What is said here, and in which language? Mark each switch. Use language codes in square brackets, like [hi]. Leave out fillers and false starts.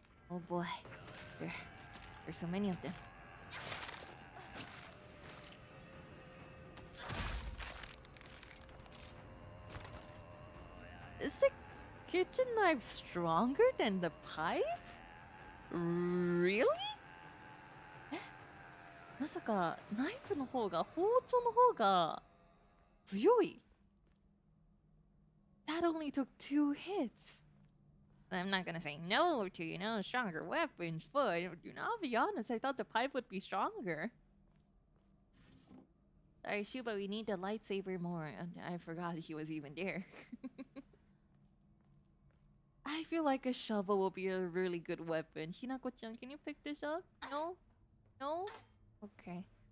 [en] Oh boy. There's so many of them. Is the kitchen knife stronger than the pipe? Really? [ja] まさかナイフの方が包丁の方が強い [en] That only took 2 hits. I'm not gonna say no to, stronger weapons, but I'll be honest, I thought the pipe would be stronger. Sorry, Shuba, we need the lightsaber more. I forgot he was even there. I feel like a shovel will be a really good weapon. Hinako-chan, can you pick this up? No? No? Okay.